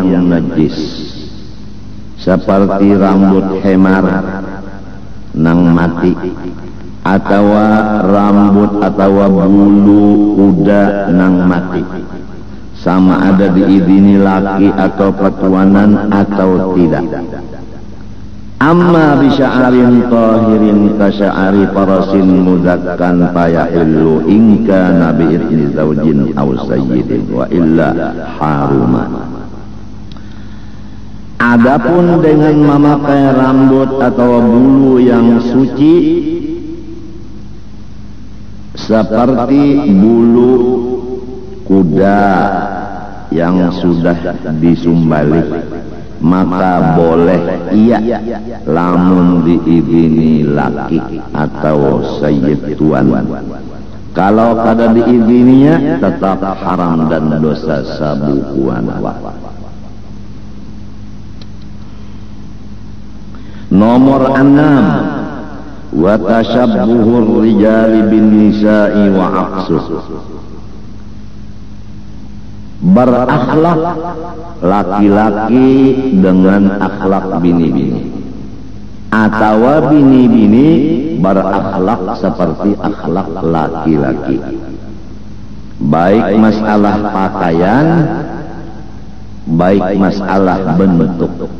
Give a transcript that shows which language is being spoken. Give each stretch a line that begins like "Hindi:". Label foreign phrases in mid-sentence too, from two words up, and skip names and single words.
Banjar: najis, seperti rambut hemar nang mati, atau rambut atau bulu kuda nang mati, sama ada diizini laki atau petuanan atau tidak.
Arabic: أما بشعر طاهر كشعر فرس مذكى فيحل إن كان بإذن زوج أو سيد وإلا حرم.
Banjar: Adapun dengan memakai rambut atau bulu yang suci seperti bulu kuda yang sudah disumbali, maka boleh iya lamun diizini laki atau sayyid tuan. Kalau kada diizininya tetap haram dan dosa sabukuan. Nomor 6,
Arabic: وتشبه الرجال بالنساء وعكسه.
Banjar: Berakhlak laki-laki dengan akhlak bini-bini, atau bini-bini berakhlak seperti akhlak laki-laki, baik masalah pakaian, baik masalah bentuk.